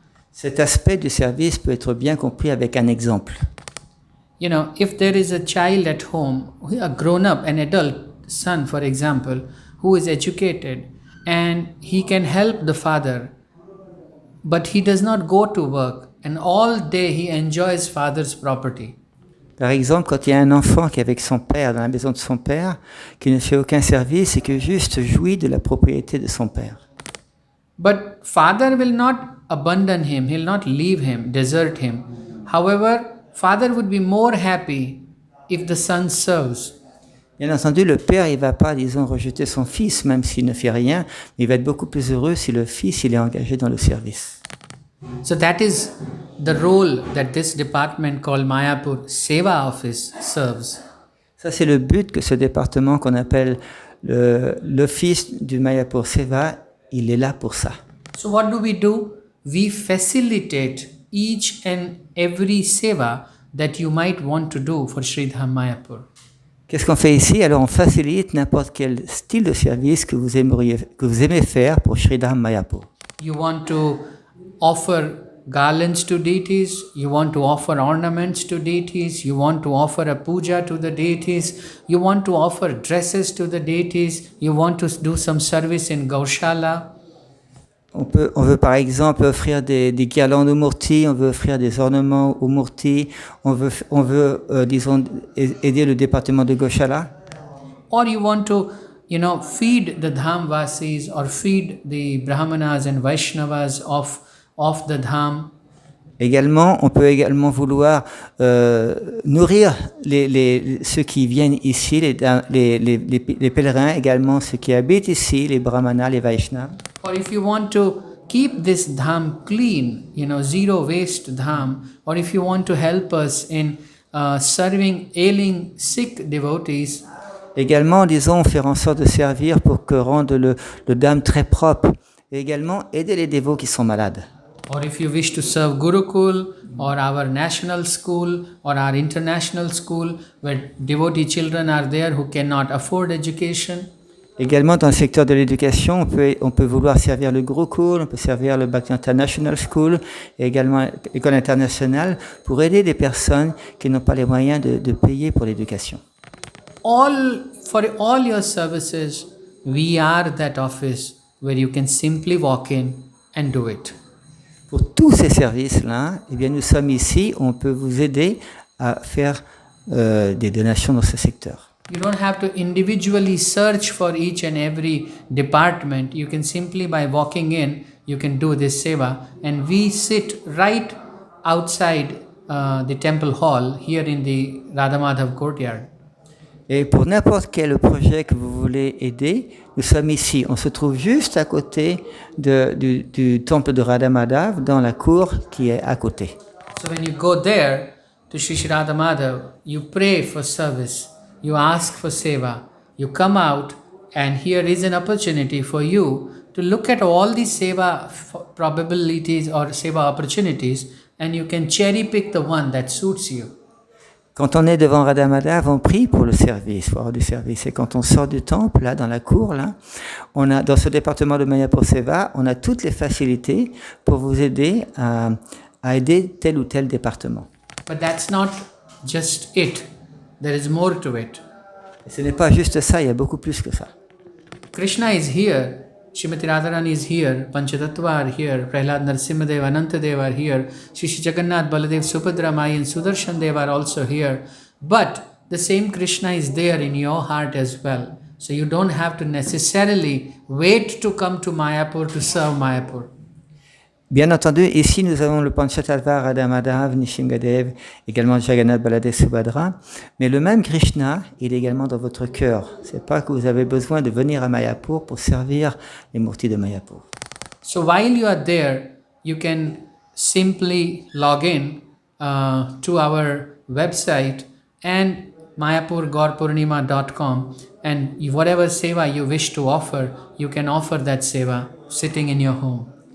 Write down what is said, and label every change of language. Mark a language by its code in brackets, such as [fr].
[fr] Cet aspect du service peut être bien compris avec un exemple. [en] If there is a child at home, a grown-up, an adult son, for example, who is educated and he can help the father, but he does not go to work and all day he enjoys father's property. [fr] Par exemple, quand il y a un enfant qui est avec son père, dans la maison de son père, qui ne fait aucun service et qui juste jouit de la propriété de son père. [en] But father will not abandon him, he'll not leave him, desert him. However, father would be more happy if the son serves. [fr] Bien entendu, le père, il ne va pas, disons, rejeter son fils, même s'il ne fait rien, mais il va être beaucoup plus heureux si le fils, il est engagé dans le service. [en] So that is the role that this department called Mayapur Seva Office serves. [fr] Ça, c'est le but que ce département qu'on appelle l'office du Mayapur Seva, il est là pour ça. [en] So what do? We facilitate each and every seva that you might want to do for Sridham Mayapur. [fr] Qu'est-ce qu'on fait ici? Alors on facilite n'importe quel style de service que vous aimez faire pour Sridham Mayapur. [en] You want to offer garlands to deities, you want to offer ornaments to deities, you want to offer a puja to the deities, you want to offer dresses to the deities, you want to do some service in Gaushala. [fr] On veut par exemple offrir des guirlandes aux murtis, on veut offrir des ornements aux murtis, on veut disons, aider le département de Goshala. [en] Or you want to, feed the Dhamvasis or feed the Brahmanas and Vaishnavas of the Dham. [fr] Également, on peut également vouloir nourrir ceux qui viennent ici, les pèlerins, également ceux qui habitent ici, les Brahmanas, les Vaishnavas. Or if you want to keep this dham clean, zero waste dham, or if you want to help us in serving ailing, sick devotees. Également, disons, faire en sorte de servir pour que rendre le dham très propre. Et également, aider les dévots qui sont malades. [en] Or if you wish to serve Gurukul or our national school or our international school where devotee children are there who cannot afford education. [fr] Également, dans le secteur de l'éducation, on peut vouloir servir le Gurukul, on peut servir le Bhakti International School et également l'école internationale pour aider les personnes qui n'ont pas les moyens de payer pour l'éducation. [en] For all your services, we are that office where you can simply walk in and do it. [fr] Pour tous ces services-là, eh bien, nous sommes ici, on peut vous aider à faire des donations dans ce secteur. [en] You don't have to individually search for each and every department. You can simply by walking in, you can do this seva. And we sit right outside the temple hall here in the Radha Madhav courtyard. [fr] Et pour n'importe quel projet que vous voulez aider, nous sommes ici. On se trouve juste à côté du temple de Radha Madhav, dans la cour qui est à côté. [en] So when you go there to Shri Radha Madhav, you pray for service. You ask for seva, you come out, and here is an opportunity for you to look at all these seva probabilities or seva opportunities, and you can cherry pick the one that suits you. [fr] Quand on est devant Radha Madhav, on prie pour le service, pour avoir du service. Et quand on sort du temple, là, dans la cour, là, on a, dans ce département de Mayapur Seva, on a toutes les facilités pour vous aider à aider tel ou tel département. [en] But that's not just it. There is more to it. [fr] Et ce n'est pas juste ça, il y a beaucoup plus que ça. [en] Krishna is here, Srimati Radharani is here, Panchatattva are here, Prahlad Narasimhadev, Anantadev are here, Shri Jagannath, Baladev, Subhadra, Mai and Sudarshan Dev are also here. But the same Krishna is there in your heart as well. So you don't have to necessarily wait to come to Mayapur to serve Mayapur. [fr] Bien entendu, ici nous avons le Panchatattva, Radha Madhav, Nishingadev, également Jagannath, Baladev, Subhadra. Mais le même Krishna, il est également dans votre cœur. C'est pas que vous avez besoin de venir à Mayapur pour servir les murtis de Mayapur. [en] So while you are there, you can simply log in to our website and mayapurgaurpurnima.com, and whatever seva you wish to offer, you can offer that seva sitting in your home.